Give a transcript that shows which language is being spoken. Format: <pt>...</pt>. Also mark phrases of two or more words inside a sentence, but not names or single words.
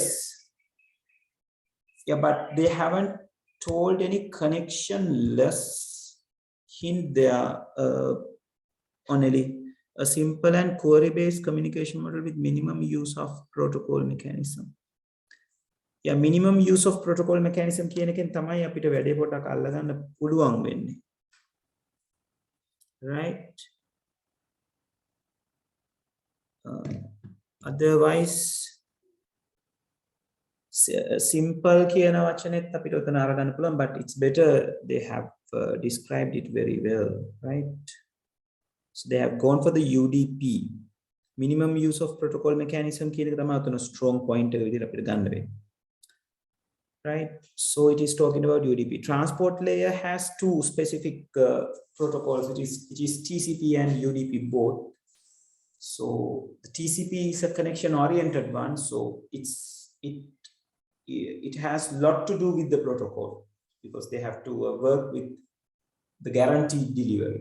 <en>Yeah, but they haven't told any connectionless hint there only a simple and query-based communication model with minimum use of protocol mechanism. Yeah, minimum use of protocol mechanism</en> <si>කියන එකෙන් තමයි අපිට වැඩේ පොඩක් අල්ලගන්න පුළුවන් වෙන්නේ.</si> <en>Right? Otherwise simple</en> <si>කියන වචනේත් අපිට උතන අරගන්න පුළුවන්,</si> <en>but it's better they have described it very well, right? So they have gone for the UDP, minimum use of protocol mechanism</en> <si>කියන එක තමයි උතන</si> <en>strong point</en> <si>එක විදිහට අපිට ගන්න වෙන්නේ.</si> <en>Right? So it is talking about UDP. Transport layer has two specific protocols. It is TCP and UDP both. So the TCP is a connection oriented one. So it has a lot to do with the protocol because they have to work with the guaranteed delivery.</en>